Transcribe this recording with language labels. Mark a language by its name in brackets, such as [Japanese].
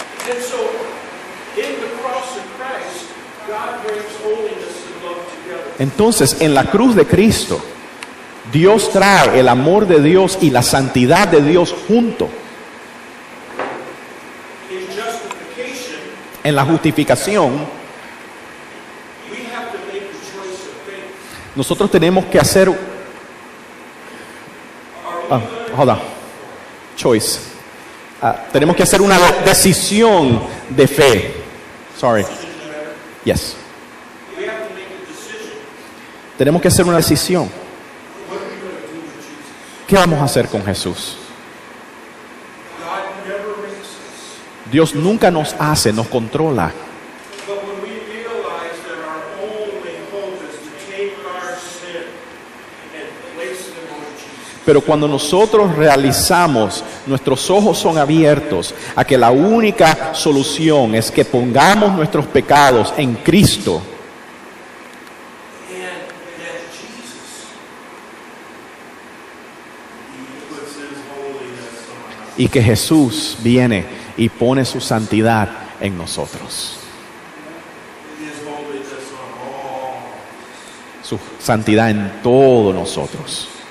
[English] And so, in the cross of Christ, God brings holiness and love together. [Spanish] Entonces, en la cruz de Cristo, Dios trae el amor de Dios y la santidad de Dios junto. [English] In justification, [Spanish] En la justificación, [English] we have to make the choice of faith. [Spanish] nosotros tenemos que hacer... [English] hold on. Choice. [Spanish] Tenemos que hacer una decisión de fe. [English] Sorry. Yes. We have to make a decision. [Spanish] Tenemos que hacer una decisión. [English] What are we going to do with Jesus? [Spanish] ¿Qué vamos a hacer con Jesús? [English] God never makes us. [Spanish] Dios nunca nos hace, nos controla. [English] But when we realize that our only hope is to take our sin and place them on Jesus, [Spanish] Pero cuando nosotros realizamos, nuestros ojos son abiertos a que la única solución es que pongamos nuestros pecados en Cristo [English] and that Jesus, He puts His holiness on us. [Spanish] y que Jesús viene y pone su santidad en nosotros. [English] His holiness on all. [Spanish] Su santidad en todos nosotros.